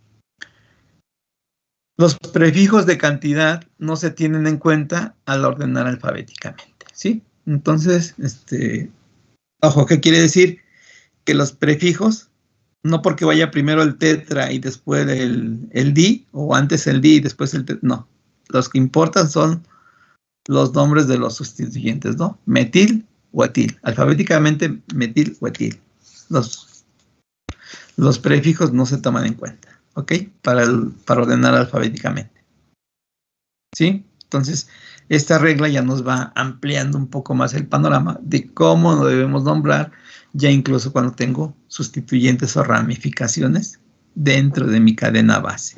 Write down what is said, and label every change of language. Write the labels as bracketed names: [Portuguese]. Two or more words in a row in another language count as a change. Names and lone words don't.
[Spanish] Los prefijos de cantidad no se tienen en cuenta al ordenar alfabéticamente. ¿Sí? Entonces, ojo, ¿qué quiere decir? Que los prefijos, no porque vaya primero el tetra y después el di, o antes el di y después el tetra, no. Los que importan son los nombres de los sustituyentes, ¿no? Metil o etil. Alfabéticamente, metil o etil. Los prefijos no se toman en cuenta, ¿ok? Para ordenar alfabéticamente. ¿Sí? Entonces, esta regla ya nos va ampliando un poco más el panorama de cómo lo debemos nombrar, ya incluso cuando tengo sustituyentes o ramificaciones dentro de mi cadena base.